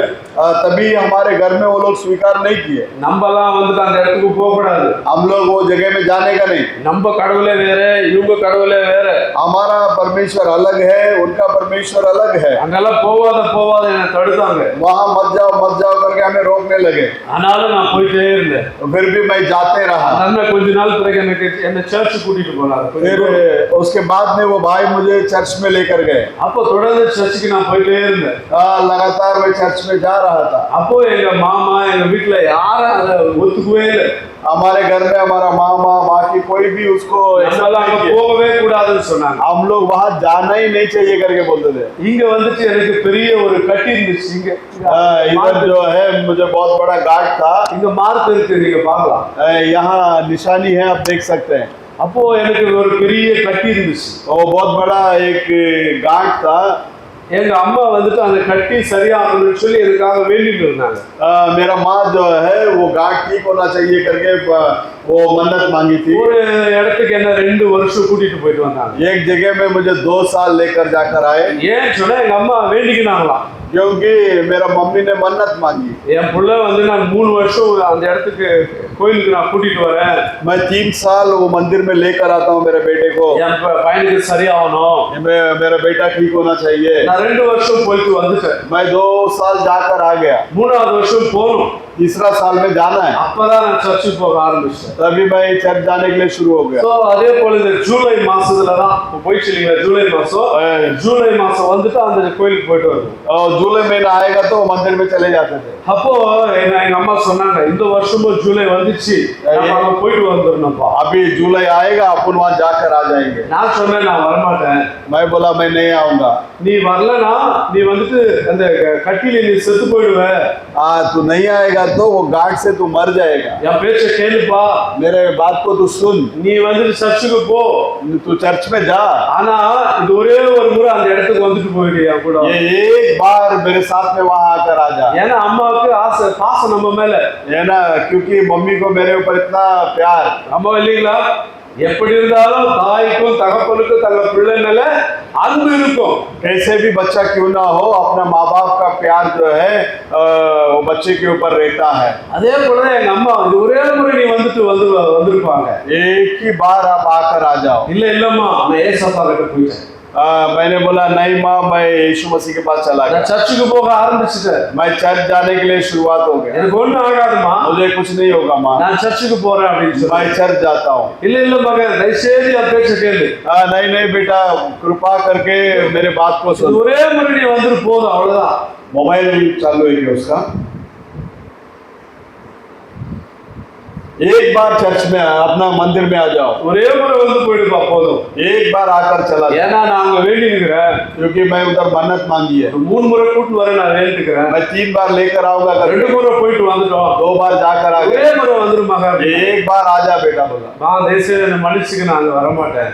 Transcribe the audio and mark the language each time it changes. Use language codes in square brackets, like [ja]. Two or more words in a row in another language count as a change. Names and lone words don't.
[hi] तभी हमारे घर में वो लोग स्वीकार नहीं किए। [ta] நம்மலாம் வந்துட்டு அந்த இடத்துக்கு போக கூடாது. [hi] हम लोग वो जगह में जाने का नहीं। [ta] நம்ம கடவுளே வேற, இவங்க கடவுளே வேற. [hi] हमारा परमेश्वर अलग है, उनका परमेश्वर अलग है। [ta] அங்கெல்லாம் போவாத என்ன தடுத்தாங்க. [hi] वहाँ मत जाओ करके हमें रोकने लगे। [ta] ஆனாலும் நான் போயிட்டே இருந்தேன். [hi] फिर भी मैं जाते रहा। [ta] அண்ணன் கொஞ்ச நாள் பிறகு எனக்கு என்ன சர்ச் கூட்டிட்டு போனாரு. [hi] फिर उसके बाद में वो भाई मुझे चर्च में लेकर गए। [ta] அப்போ தொடர்ந்து சர்ச்சுக்கு நான் போயிட்டே இருந்தேன். [hi] लगातार मैं चर्च में जा रहा था। [ta] அப்போ எங்க மாமா எங்க வீட்டுல யாரும் அதை ஒத்துக்கவே இல்லை. [hi] हमारे घर में हमारा मामा बाकी कोई भी उसको [ta] நம்மளால அங்க போகவே கூடாதுன்னு சொன்னாங்க. [hi] हम लोग वहाँ जाना ही नहीं चाहिए करके बोलते थे। [ta] இங்க வந்துட்டு எனக்கு பெரிய ஒரு கட்டி இருந்துச்சு. [hi] इधर जो है मुझे बहुत बड़ा गांठ था। [ta] இங்க மார்க் இருக்கு, நீங்க பார்க்கலாம். [hi] यहाँ निशानी है, आप देख सकते हैं। [ta] அப்போ எனக்கு ஒரு பெரிய கட்டி இருந்துச்சு. [hi] वो बहुत बड़ा एक गांठ था। [ta] எங்க அம்மா வந்துட்டு அந்த கட்டி சரியாகணும்னு சொல்லி எனக்காக வேண்டிட்டு இருந்தாங்க. [hi] मेरा माँ जो है वो गांठ ठीक होना चाहिए करके वो मन्नत मांगी थी। [ta] ஒரு இடத்துக்கு என்ன 2 வருஷம் கூட்டிட்டு போயிட்டு வந்தாங்க. [hi] एक जगह में मुझे 2 साल लेकर जाकर आए, [ta] ஏன் சொன்னா எங்க அம்மா வேண்டிக்கினாங்களாம். [hi] क्योंकि मेरा मम्मी ने मन्नत मांगी। [ta] என் புள்ள வந்து நான் 3 வருஷம் அந்த இடத்துக்கு கோயிலுக்கு நான் கூட்டிட்டு வரேன். [hi] मैं 3 साल वो मंदिर में लेकर आता हूँ मेरे बेटे को। [ta] என் பையனுக்கு சரியாகணும். [hi] मेरा बेटा ठीक होना चाहिए। [ta] நான் 2 வருஷம் போயிட்டு வந்துட்டேன். [hi] मैं 2 साल जाकर आ गया। [ta] 3வது வருஷம் போகணும். [hi] तीसरा साल में जाना है। [ta] அப்பதான் நான் சர்ச்சுக்கு போக ஆரம்பிச்சேன். [hi] तभी मैं चर्च जाने के लिए शुरू हो गया। [ta] சோ அதே போல இந்த ஜூலை மாசத்துல தான் போயிட்டு இல்லைங்களா, ஜூலை மாசம் வந்துட்டு அந்த கோயிலுக்கு போயிட்டு வருவோம். [hi] और जुलाई महीना आएगा तो मंदिर में चले जाते थे। [ta] அப்போ எங்க அம்மா சொன்னாங்க, இந்த வருஷமும் ஜூலை வந்துச்சு, நம்ம அங்க போயிட்டு வந்துடணும்ப்பா. [hi] अभी जुलाई आएगा, अपन वहाँ जाकर आ जाएंगे। [ta] நான் சொன்னேன் நான் வரமாட்டேன். [hi] मैं बोला मैं नहीं आऊंगा। [ta] நீ வரலனா நீ வந்துட்டு அந்த கட்டில நீ செத்து போயிடுவ. [hi] तू नहीं आएगा तो वो गांठ से तू मर जाएगा। [ta] என் பேச்ச கேளுப்பா. [hi] मेरे बात को तू सुन। [ta] நீ வந்துட்டு சர்ச்சுக்கு போ. [hi] तू चर्च में जा। [ta] ஆனா இது ஒரே ஒரு முறை அந்த இடத்துக்கு வந்துட்டு போயிடுயா கூட. [hi] ये एक बार मेरे साथ में वहाँ आकर आ जा। [ta] ஏன்னா அம்மாவுக்கு ஆசை, பாசம் நம்ம மேல. [hi] है ना, क्योंकि मम्मी को मेरे ऊपर इतना प्यार। [ta] அம்மா இல்லீங்களா, எப்படி இருந்தாலும் தாய்க்கும் தகப்பனுக்கும் தங்க பிள்ளை மேல அன்பு இருக்கும். [hi] कैसे भी बच्चा क्यों ना हो, अपना माँ बाप का प्यार जो है वो बच्चे के ऊपर रहता है। [ta] அதே போல எங்க அம்மா இது ஒரே முறை நீ வந்திருப்பாங்க. [hi] एक ही बार आप आकर आ जाओ। [ta] இல்லம்மா நான் ஏசப்பா கிட்ட போயிட்டேன். [hi] मैंने बोला नहीं माँ, मैं यीशु मसीह के पास चला गया। [ta] நான் சர்ச்சுக்கு போக ஆரம்பிச்சிட்டேன். [hi] मैं चर्च जाने के लिए शुरुआत हो गया। [ta] எனக்கு ஒண்ணும் ஆகாதுமா, [hi] मुझे कुछ नहीं होगा माँ, [ta] நான் சர்ச்சுக்கு போறேன் அப்படின்னு [hi] मैं [ta] சொல்லி. [hi] चर्च जाता हूँ। [ta] இல்ல மகன், தயவுசெய்து என் பேச்ச கேளு. [hi] नहीं नहीं बेटा, कृपा करके मेरे बात को [ta] இது [hi] सुन। [ta] ஒரே முறை நீ வந்துட்டு போதும், அவ்வளவுதான். [hi] मोबाइल चालू है क्या उसका? एक बार चर्च में अपना मंदिर में आ जाओ, [ta] ஒரே முறை வந்து போயிடுப்பா போதும். [hi] एक बार आकर चला जाओ। [ta] ஏன்னா நான் அங்க வேண்டி இருக்கிறேன், [hi] क्योंकि मैं उधर मन्नत मांगी है, [ta] 3 முறை கூட்டு வர நான் வேண்டிக்கிறேன். [hi] मैं 3 बार लेकर आऊंगा, [ta] 2 முறை போயிட்டு வந்துட்டோம், [hi] 2 बार जाकर आ [ta] ஒரே [hi] गए, [ta] முறை வந்துருமாங்க. [hi] एक बार आजा बेटा बोला। [ta] நான் தேசிய மனுஷனுக்கு நான் அங்க வர மாட்டேன்.